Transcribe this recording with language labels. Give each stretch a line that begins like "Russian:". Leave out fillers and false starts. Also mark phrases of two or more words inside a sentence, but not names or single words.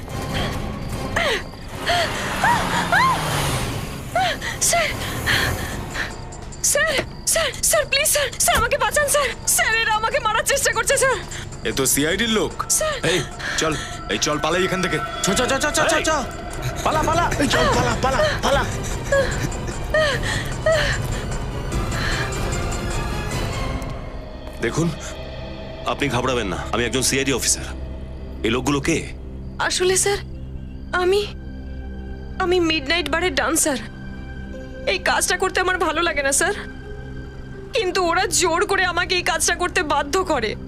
Bangla: স্যার স্যার স্যার স্যার প্লিজ স্যার, স্যার আমাকে বাঁচান স্যার। স্যার, এরা আমাকে মারার চেষ্টা করছে স্যার। এ তো সিআইডির লোক। স্যার, এই চল, এই চল পালাই এখান থেকে। চ চ চ চ চ চ, পালা পালা, চল পালা পালা পালা। দেখুন, আপনি ঘাবড়াবেন না, আমি একজন সিআইডি অফিসার। এই লোকগুলো কে? আসলে স্যার আমি আমি মিডনাইট বারের ডান্সার। এই কাজটা করতে আমার ভালো লাগে না স্যার, কিন্তু ওরা জোর করে আমাকে এই কাজটা করতে বাধ্য করে।